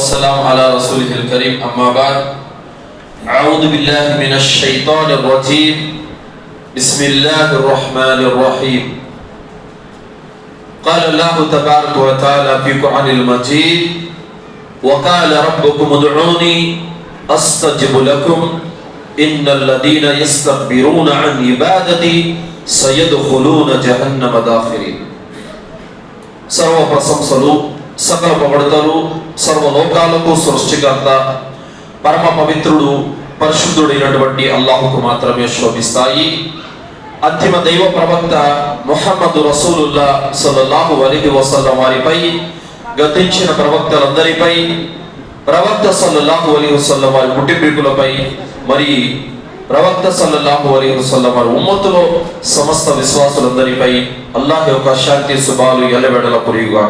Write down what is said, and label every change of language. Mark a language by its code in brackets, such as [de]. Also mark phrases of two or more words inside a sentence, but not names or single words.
[ar] والسلام على رسوله الكريم أما بعد أعوذ بالله من الشيطان الرجيم بسم الله الرحمن الرحيم قال الله تبارك وتعالى في القرآن المجيد وقال ربكم ادعوني أستجب لكم إن الذين يستكبرون عن عبادتي سيدخلون جهنم داخرين [te] సర్వ ప్రశంసలు సకల పొగడతలు సర్వలోకాలకు సృష్టికర్త పరమ పవిత్రుడు పరిశుద్ధుడైనటువంటి అల్లాహుకు మాత్రమే శోభిస్తాయి. అంతిమ దైవ ప్రవక్త ముహమ్మద్ [ar] رسول الله صلى الله عليه وسلم [te] వారిపై, గతించిన ప్రవక్తలందరిపై, ప్రవక్త [ar] صلى الله عليه وسلم [te] వారి కుటుంబీకులపై, మరి ప్రవక్త [ar] صلى الله عليه وسلم [te] వారి ఉమ్మతులో సమస్త విశ్వాసులందరిపై అల్లాహ్ యొక్క శాంతి శుభాలు ఎల్లవేళలా కురియుగాక.